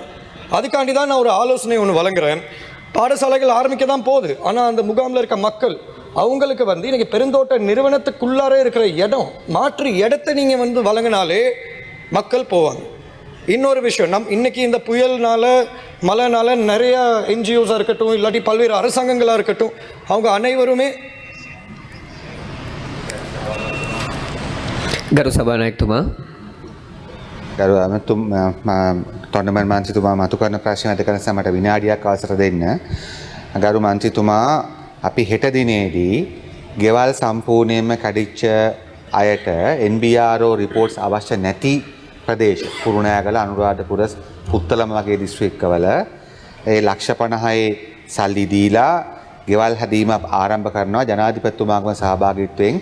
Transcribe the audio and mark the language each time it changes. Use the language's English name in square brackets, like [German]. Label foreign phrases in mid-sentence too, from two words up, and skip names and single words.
[Tamil] அதுக்காண்டி தான் நான் ஒரு ஆலோசனை ஒன்று வழங்குறேன். பாடசாலைகள் ஆரம்பிக்க தான் போகுது, ஆனால் அந்த முகாமில் இருக்க மக்கள் அவங்களுக்கு வந்து இன்றைக்கி பெருந்தோட்ட நிறுவனத்துக்குள்ளார இருக்கிற இடம், மாற்று இடத்தை நீங்கள் வந்து வழங்கினாலே மக்கள் போவாங்க. இன்னொரு விஷயம், இன்றைக்கி இந்த புயல்னால மழைனால நிறையா என்ஜிஓஸாக இருக்கட்டும், இல்லாட்டி பல்வேறு அரசாங்கங்களாக இருக்கட்டும், அவங்க அனைவருமே [Sinhala] ගරු සභානායකතුමා ගරු ඇමතුම් තොන්ඩමන් මන්ත්‍රීතුමා මතු කරන ප්‍රශ්න අද කරන සමට විනාඩියක් අවසර දෙන්න. ගරු මන්ත්‍රීතුමා අපි හෙට දිනේදී ගෙවල් සම්පූර්ණයෙන්ම කැඩිච්ච අයට NBRO රිපෝට්ස් අවශ්‍ය නැති ප්‍රදේශ කුරුණෑගල අනුරාධපුර පුත්තලම වගේ දිස්ත්‍රික්කවල ඒ ලක්ෂ 50යි සල්ලි දීලා ගෙවල් හැදීම ආරම්භ කරනවා ජනාධිපතිතුමාගේ සහභාගීත්වයෙන්.